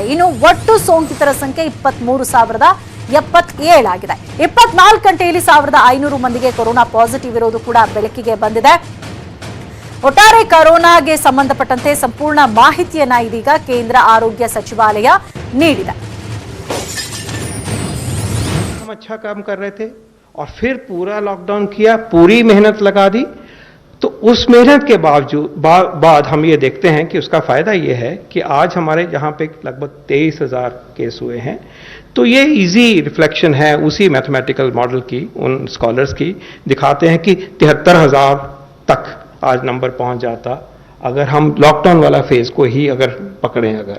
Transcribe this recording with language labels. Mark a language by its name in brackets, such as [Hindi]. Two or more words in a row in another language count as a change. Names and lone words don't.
[Kannada] ಇನ್ನು ಒಟ್ಟು ಸೋಂಕಿತರ ಸಂಖ್ಯೆ 23,077 ಆಗಿದೆ. 24 ಗಂಟೆಯಲ್ಲಿ 1,500 ಮಂದಿಗೆ ಕೊರೋನಾ ಪಾಸಿಟಿವ್ ಇರೋದು ಕೂಡ ಬೆಳಕಿಗೆ ಬಂದಿದೆ. ಒಟ್ಟಾರೆ ಕೊರೋನಾಗೆ ಸಂಬಂಧಪಟ್ಟಂತೆ ಸಂಪೂರ್ಣ ಮಾಹಿತಿಯನ್ನ ಇದೀಗ ಕೇಂದ್ರ ಆರೋಗ್ಯ ಸಚಿವಾಲಯ ನೀಡಿದೆ. [Hindi] हम अच्छा काम कर रहे थे और फिर पूरा लॉकडाउन किया, पूरी मेहनत लगा दी, तो उस मेहनत के बाद हम ये देखते हैं कि उसका फायदा ये है कि आज हमारे जहां पे लगभग 23,000 केस हुए हैं, तो ये [English] easy reflection [Hindi] है उसी [English] mathematical model [Hindi] की, उन स्कॉलर्स की, दिखाते हैं कि 73,000 तक आज नंबर पहुंच जाता अगर हम लॉकडाउन वाला फेज को ही अगर पकड़ें अगर।